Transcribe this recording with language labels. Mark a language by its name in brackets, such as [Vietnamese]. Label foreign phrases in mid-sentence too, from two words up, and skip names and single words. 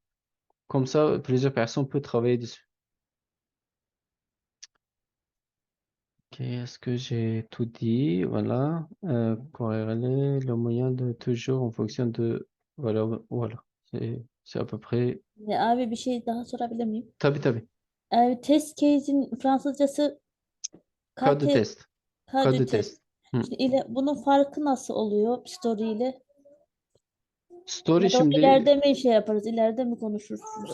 [French] Comme ça, plusieurs personnes peuvent travailler dessus. Ok, est-ce que j'ai tout dit? Voilà. Corréler le moyen de toujours en fonction de... Voilà, voilà. C'est à peu près... [Turkish] Abi bir şey daha sorabilir miyim? Tabii tabii. [English] Test case'in [Turkish] Fransızcası [French] Code de [Turkish] kate, test. Sadece Kadı test. test. Hı. Şimdi bunun farkı nasıl oluyor story ile? Story Ya da onu şimdi ileride mi şey yaparız? İleride mi e,